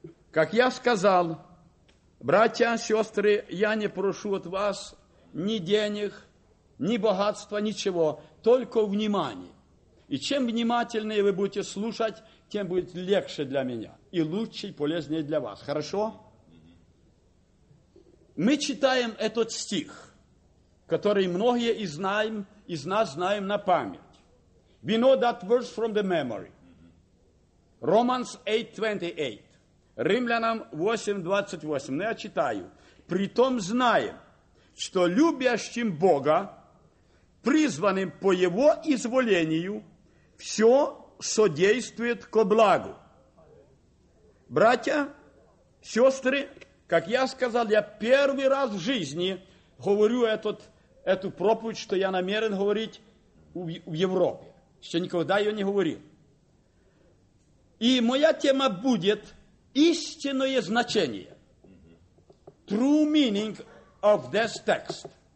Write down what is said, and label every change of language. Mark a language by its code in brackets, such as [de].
[ru] Как я сказал, братья, сестры, я не прошу от вас ни денег, ни богатства, ничего, только внимания. И чем внимательнее вы будете слушать, тем будет легче для меня и лучше, и полезнее для вас. Хорошо? Мы читаем этот стих, который многие из нас знаем на память. [en] We know that verse from the memory. Romans 8:28. [ru] Римлянам 8:28. Но я читаю. Притом знаем, что любящим Бога, призванным по Его изволению, все содействует ко благу. Братья, сестры, как я сказал, я первый раз в жизни говорю эту проповедь, что я намерен говорить в Европе. Еще никогда ее не говорил. И моя тема будет истинное значение. [en] True meaning of this text.